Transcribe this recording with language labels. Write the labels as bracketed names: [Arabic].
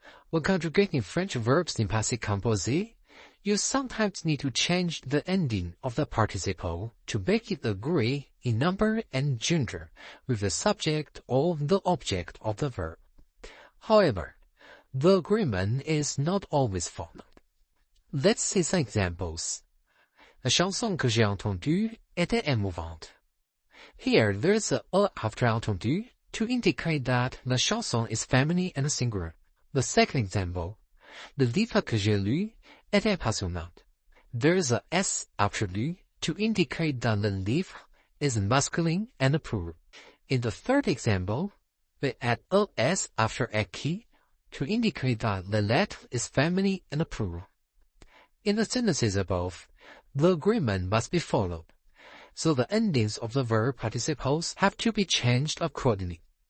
[English] When conjugating French verbs in Passé Composé, you sometimes need to change the ending of the participle to make it agree in number and gender with the subject or the object of the verb. However, the agreement is not always followed. Let's see some examples. [French] La chanson que j'ai entendue était émouvante. [English] Here, there's a after entendu to indicate that the chanson is feminine and singular. The second example, [French] le livre que j'ai lu était passionnant. [English] There's a s after lu to indicate that the livre is masculine and plural. In the third example, we add a s after écrit to indicate that the lettre is feminine and plural. In the sentences above, the agreement must be followed, so the endings of the verb participles have to be changed accordingly.